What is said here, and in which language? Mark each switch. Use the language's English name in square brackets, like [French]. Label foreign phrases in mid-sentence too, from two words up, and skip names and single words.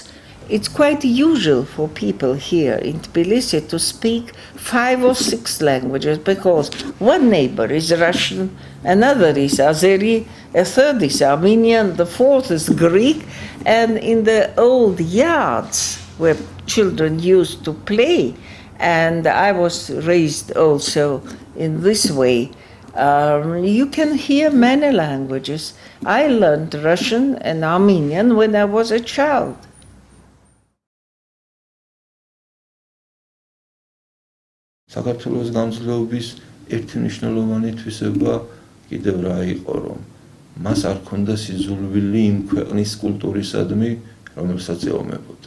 [English] It's quite usual for people here in Tbilisi to speak 5 or 6 languages, because one neighbor is Russian, another is Azeri, a third is Armenian, the fourth is Greek, and in the old yards where children used to play, and I was raised also in this way, you can hear many languages. I learned Russian and Armenian when I was a child. [Georgian] საქართველოს გამძლეობის ერთი მნიშვნელოვანი თვისება კიდევ რა იყო, რომ მას არ ქონდა სიძულვილი იმ ქვეყნის კულტურისადმი, რომელსაც ეომებოდა.